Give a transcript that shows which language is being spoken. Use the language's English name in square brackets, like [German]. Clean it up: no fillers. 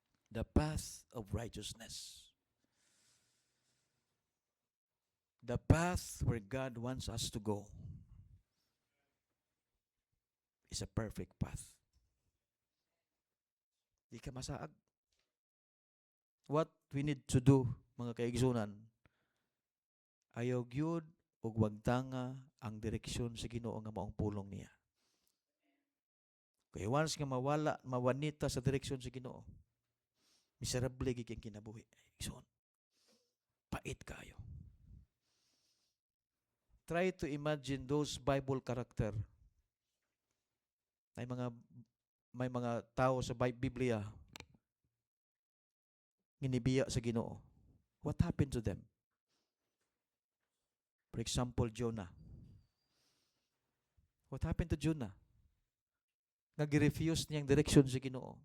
[English] The path of righteousness. The path where God wants us to go is a perfect path. [Cebuano] Di ka masaag. [English] What we need to do, [Cebuano] mga kaigsunan, ayaw gyud ug wagtanga ang direksyon sa Ginoo nga maong pulong niya. Kaya once nga mawanita sa direksyon sa Ginoo, miserable gid kinabuhi. Igsoon. Pait kayo. [English] Try to imagine those Bible character. [Cebuano] May mga tao sa Biblia ginibiya sa Ginoo. [English] What happened to them? For example, Jonah. What happened to Jonah? [Cebuano] Nag-refuse niyang direksyon sa Ginoo.